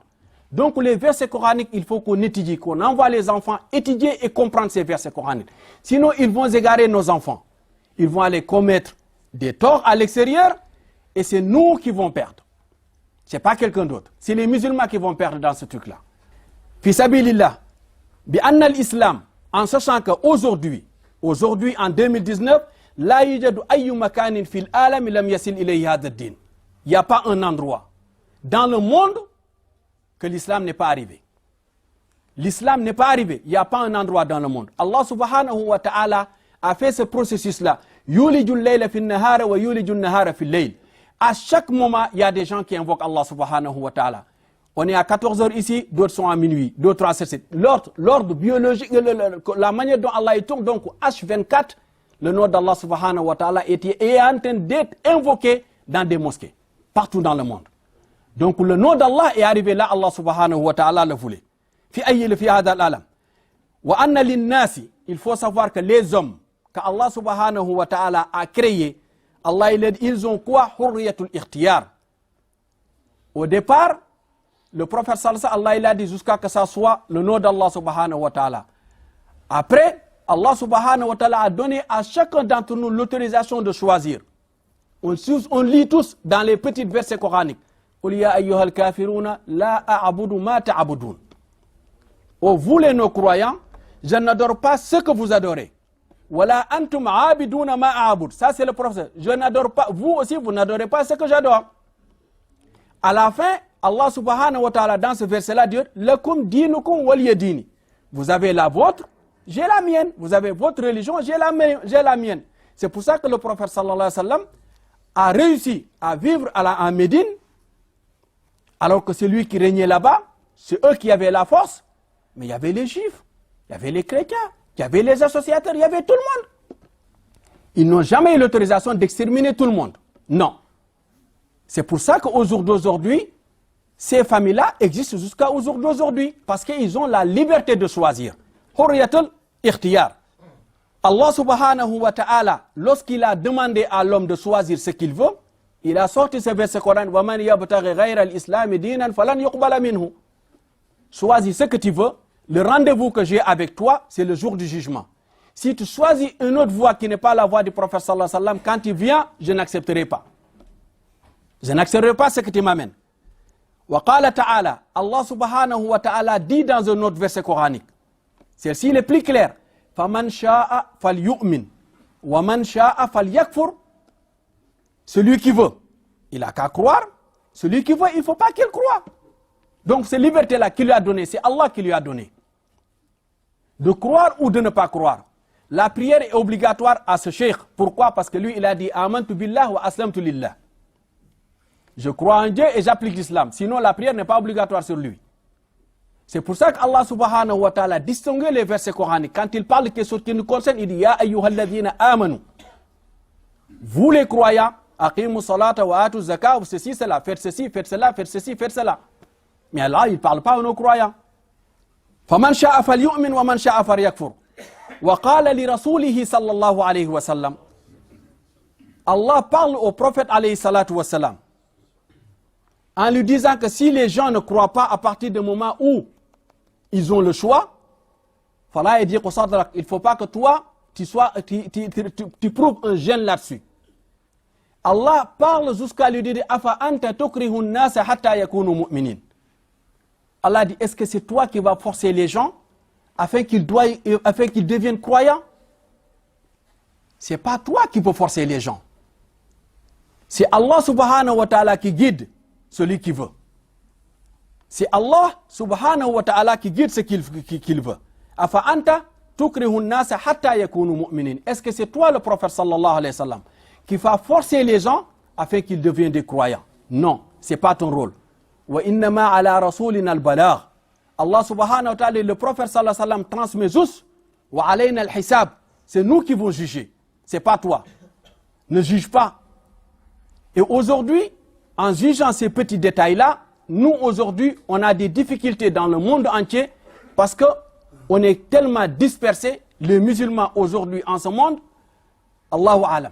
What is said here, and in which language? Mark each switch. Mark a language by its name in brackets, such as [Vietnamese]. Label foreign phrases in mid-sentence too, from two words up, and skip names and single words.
[French] Donc les versets coraniques, il faut qu'on étudie, qu'on envoie les enfants étudier et comprendre ces versets coraniques. Sinon, ils vont égarer nos enfants. Ils vont aller commettre des torts à l'extérieur et c'est nous qui vont perdre. Ce n'est pas quelqu'un d'autre. C'est les musulmans qui vont perdre dans ce truc-là. [Arabic] في سبيل الله، بأن الإسلام, [French] en sachant qu'aujourd'hui, en 2019, [Arabic] لا يوجد أي مكان في العالم لم يصل إليه هذا الدين. [French] Il n'y a pas un endroit dans le monde que l'islam n'est pas arrivé. L'islam n'est pas arrivé. Il n'y a pas un endroit dans le monde. Allah [Arabic] سبحانه وتعالى [French] a fait ce processus-là. [Arabic] يولج الليل في النهار ويولج النهار في الليل. [French] À chaque moment, il y a des gens qui invoquent Allah [Arabic] سبحانه وتعالى. [French] On est à 14h ici, d'autres sont à minuit, d'autres à 7h. L'ordre biologique, la manière dont Allah est tourne, donc H24, le nom d'Allah [Arabic] سبحانه وتعالى [French] est en train d'être invoqué dans des mosquées, partout dans le monde. Donc le nom d'Allah est arrivé là, Allah [Arabic] سبحانه وتعالى [French] le voulait. [Arabic] في هذا العالم. وأن للناس, [French] il faut savoir que les hommes, qu'Allah [Arabic] سبحانه وتعالى [French] a créés, Allah, ils ont quoi? [Arabic] حرية الاختيار. [French] Au départ, le prophète [Arabic] صلى الله عليه وسلم, [French] Allah il a dit jusqu'à que ça soit le nom d'Allah [Arabic] سبحانه وتعالى. [French] Après, Allah [Arabic] سبحانه وتعالى [French] a donné à chacun d'entre nous l'autorisation de choisir. On lit tous dans les petits versets coraniques. [Arabic] قل يا أيها الكافرون لا أعبد ما تعبدون. [French] Oh, vous les non-croyants, je n'adore pas ce que vous adorez. [Arabic] ولا أنتم عابدون ما أعبد. [French] Ça c'est le prophète. Je n'adore pas, vous aussi vous n'adorez pas ce que j'adore. À la fin, Allah [Arabic] سبحانه وتعالى [French] dans ce verset-là dit [Arabic] لكم دينكم ولي دين. [French] Vous avez la vôtre, j'ai la mienne. Vous avez votre religion, j'ai la mienne. C'est pour ça que le prophète [Arabic] صلى الله عليه وسلم [French] a réussi à vivre en Médine, alors que celui qui régnait là-bas, c'est eux qui avaient la force, mais il y avait les juifs, il y avait les chrétiens, il y avait les associateurs, il y avait tout le monde. Ils n'ont jamais eu l'autorisation d'exterminer tout le monde. Non. C'est pour ça qu'au jour d'aujourd'hui, ces familles-là existent jusqu'au jour d'aujourd'hui, parce qu'ils ont la liberté de choisir. [Arabic] حرية الاختيار. الله سبحانه وتعالى, [French] lorsqu'il a demandé à l'homme de choisir ce qu'il veut, il a sorti ce verset Coran, [Arabic] وَمَنْ يَبْتَغِ غَيْرَ الْإِسْلَامِ دِينًا فَلَنْ يُقْبَلَ مِنْهُ. [French] Choisis ce que tu veux. Le rendez-vous que j'ai avec toi, c'est le jour du jugement. Si tu choisis une autre voie qui n'est pas la voie du prophète [Arabic] صلى الله عليه وسلم, [French] quand tu viens, je n'accepterai pas. Je n'accepterai pas ce que tu m'amènes. [Arabic] وقال تعالى, [French] Allah [Arabic] سبحانه وتعالى [French] dit dans un autre verset coranique, celle-ci est plus claire, [Arabic] فَمَنْ شَاءَ فَلْيُؤْمِنْ وَمَنْ شَاءَ فَلْيَكْفُرْ. [French] Celui qui veut, il n'a qu'à croire. Celui qui veut, il ne faut pas qu'il croie. Donc cette liberté-là qu'il lui a donnée, c'est Allah qui lui a donné. De croire ou de ne pas croire. La prière est obligatoire à ce cheikh. Pourquoi? Parce que lui, il a dit « [Arabic] آمنت بالله وأسلمت لله ». [French] Je crois en Dieu et j'applique l'islam. Sinon, la prière n'est pas obligatoire sur lui. C'est pour ça qu'Allah [Arabic] سبحانه وتعالى [French] distingue les versets coraniques. Quand il parle de quelque chose qui nous concerne, il dit [Arabic] يا أيها الذين آمنوا. [French] Vous les croyants, [Arabic] أقيموا الصلاة وآتوا الزكاة, [French] ceci, cela, faites ceci, faites cela, faites ceci, faites cela. Mais Allah, il ne parle pas aux non-croyants. [Arabic] فَمَنْ شَاءَ فَلْيُؤْمِنْ وَمَنْ شَاءَ فَلْيَكْفُرْ وَقَالَ لِرَسُولِهِ صلى الله عليه وسلم. [French] Allah parle au prophète [Arabic] عليه الصلاة والسلام [French] en lui disant que si les gens ne croient pas à partir du moment où ils ont le choix, il ne faut pas que toi, tu prouves un gêne là-dessus. Allah parle jusqu'à lui dire [Arabic] أفأنت تكره الناس حتى يكونوا مؤمنين. [French] Allah dit est-ce que c'est toi qui vas forcer les gens afin qu'ils deviennent croyants? C'est pas toi qui peux forcer les gens. C'est Allah [Arabic] سبحانه وتعالى [French] qui guide celui qui veut. C'est Allah [Arabic] سبحانه وتعالى [French] qui guide ce qu'il veut. [Arabic] أفأنت تكره الناس حتى يكونوا مؤمنين. [French] Est-ce que c'est toi le prophète [Arabic] صلى الله عليه وسلم [French] qui va forcer les gens afin qu'ils deviennent des croyants? Non, c'est pas ton rôle. [Arabic] وإنما على رسولنا البلاغ. الله سبحانه وتعالى, [French] le prophète [Arabic] صلى الله عليه وسلم [French] transmet juste. [Arabic] وعلينا الحساب. [French] C'est nous qui vont juger. C'est pas toi. Ne juge pas. Et aujourd'hui, en jugeant ces petits détails-là, nous aujourd'hui, on a des difficultés dans le monde entier parce que on est tellement dispersés, les musulmans aujourd'hui en ce monde, [Arabic] الله أعلم.